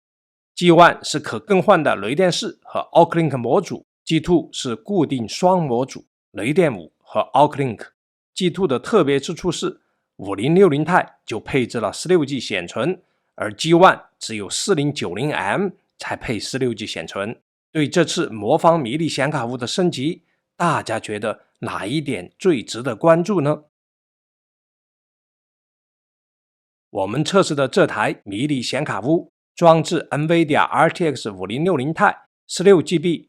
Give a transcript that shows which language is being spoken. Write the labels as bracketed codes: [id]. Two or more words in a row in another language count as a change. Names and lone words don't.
[zh] G1 是可更換的雷電4和 OCLINK 模組， G2 是固定雙模組，雷電5和 OCLINK。 G2 的特別之處是5060 Ti 就配置了 16G 顯存，而 G1 只有 4090M 才配 16G 顯存。对这次魔方迷你顯卡屋的升級，大家覺得哪一點最值得關注呢？我們測試的這台迷你顯卡屋裝置 NVIDIA RTX 5060 Ti 16GB